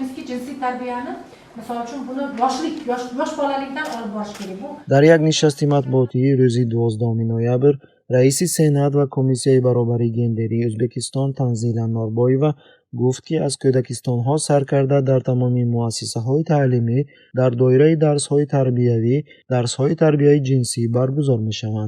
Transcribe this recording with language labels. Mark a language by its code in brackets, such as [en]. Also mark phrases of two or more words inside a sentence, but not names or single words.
[uz] jinsiy tarbiyani misol uchun buni yosh bolalikdan olib borish kerak. Bu [tg] дар як нишасти матбуотии рӯзи 12 ноябр раиси сенат ва комиссияи баробарии гендерии Ӯзбекистон Танзила Норбоева гуфт ки аз кӯдакистонҳо сар карда дар тамоми муассисаҳои таълимӣ дар доираи дарсҳои тарбияи ҷинсӣ баргузор мешаванд.